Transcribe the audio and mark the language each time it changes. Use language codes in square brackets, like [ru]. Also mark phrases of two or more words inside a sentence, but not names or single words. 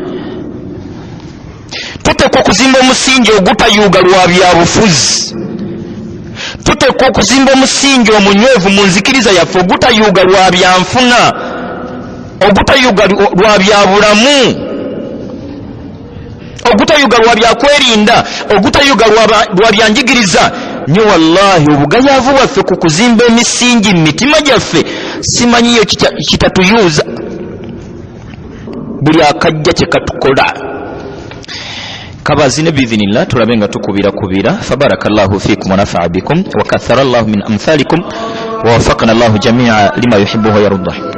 [lg] Tuteekwa okuzimba omusingi ogutayuuga lwa byabufuzi, tuteekwa okuzimba omusingi omunywevu mu nzikiriza yaffe ogutayuuga lwa byanfuna, ogutayuga lwa bya bulamu, ogutayuga lwa bya kwerinda, ogutayuga lwa bya njigiriza. Nyo wallahi obugayaavu bwaffe ku kuzimba emisingi mu mitima gyaffe simanyiyo kitatuyuuza buli akajja kye katukola. [ar] Kabazine biidhinillah [lg] tulabe nga tukubira [ar] فبارك الله فيكم ونفع بكم وكثر الله من أمثالكم ووفقنا الله جميعا لما يحب ويرضى.